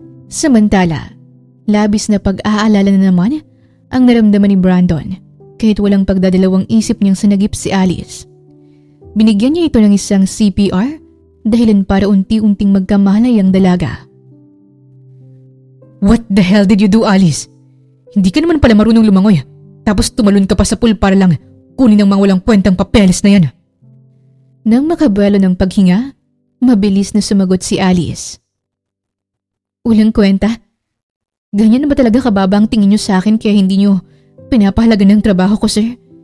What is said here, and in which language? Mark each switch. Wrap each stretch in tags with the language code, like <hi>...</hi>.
<tl>Samantala, labis na pag-aalala na naman ang naramdaman ni Brandon kahit walang pagdadalawang isip niyang sanagip si Alice. Binigyan niya ito ng isang CPR dahilan para unti-unting magkamalay ang dalaga.</tl> <en>What the hell did you do, Alice?</en> <tl>Hindi ka naman pala marunong lumangoy. Tapos tumalon ka pa sa pool para lang kunin ang mga walang kwentang papeles na yan. Nang makabuelo ng paghinga, mabilis na sumagot si Alice. Walang kwenta? Ganyan na ba talaga kababa ang tingin niyo sa akin kaya hindi niyo pinapahalaga ng trabaho ko, sir?</tl>